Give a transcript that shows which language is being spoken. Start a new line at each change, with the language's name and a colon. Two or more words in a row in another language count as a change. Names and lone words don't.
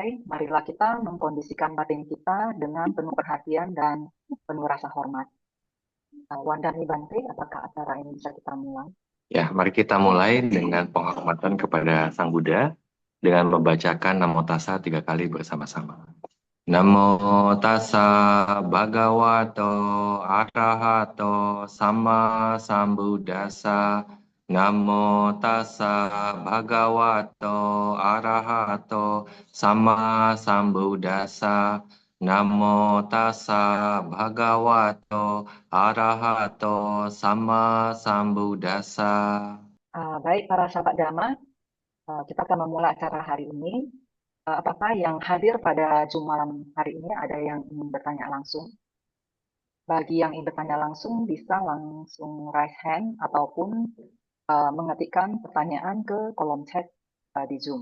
Indonesian: Marilah kita mengkondisikan batin kita dengan penuh perhatian dan penuh rasa hormat. Wandani Bante, apakah acara ini bisa kita mulai? Ya, mari kita mulai dengan penghormatan kepada Sang Buddha dengan membacakan Namo Tassa 3 kali bersama-sama.
Pali: Namo Tassa Bhagavato Arahato Sama Sambuddhassa. Namo Tassa Bhagavato Arahato Sama Sambuddhassa. Namo Tassa Bhagavato Arahato Sama Sambuddhassa.
Indonesian: Baik para sahabat Dhamma, kita akan memulai acara hari ini. Apakah yang hadir pada Zoom malam hari ini ada yang ingin bertanya langsung? Bagi yang ingin bertanya langsung bisa langsung
English: raise hand
Indonesian: ataupun mengetikkan pertanyaan ke kolom chat di Zoom.